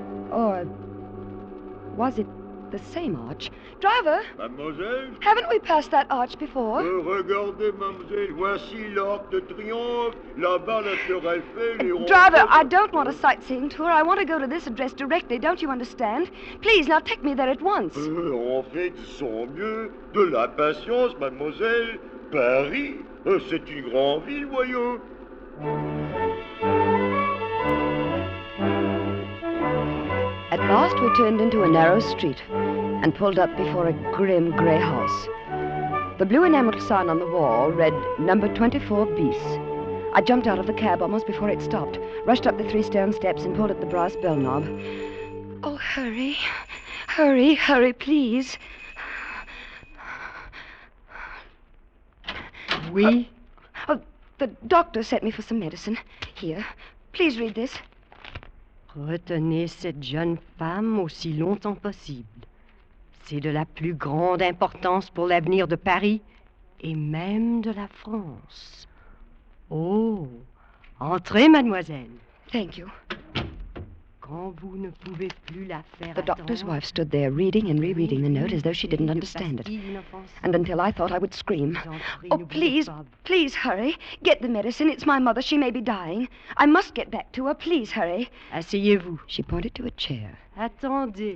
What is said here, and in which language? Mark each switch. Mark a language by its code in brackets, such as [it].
[en] Or was it the same arch? Driver! [fr] Mademoiselle? [en] Haven't we passed that arch before? [fr] Regardez, mademoiselle, voici l'Arc de Triomphe, là-bas la Tour Eiffel et... [en] Driver, I don't want a sightseeing tour. I want to go to this address directly. Don't you understand? Please, now take me there at once. [fr] En fait, sans mieux, de la patience, mademoiselle. Paris, c'est une grande ville, voyons. [en] At last we turned into a narrow street and pulled up before a grim grey house. The blue enameled sign on the wall read number 24 bis. I jumped out of the cab almost before it stopped, rushed up the 3 stone steps and pulled at the brass bell knob. Oh, hurry. Hurry, hurry, please. [fr] Oui? [en] The doctor sent me for some medicine. Here, please read this. [fr] Retenez cette jeune femme aussi longtemps possible. C'est de la plus grande importance pour l'avenir de Paris et même de la France. Oh, entrez, mademoiselle. [en] Thank you. [fr] Quand vous ne pouvez plus la faire [en] The doctor's wife stood there reading and rereading the note as though she didn't understand it. And until I thought I would scream. Oh, please, please hurry. Get the medicine. It's my mother. She may be dying. I must get back to her. Please hurry. [fr] Asseyez-vous. [en] She pointed to a chair. [fr] Attendez.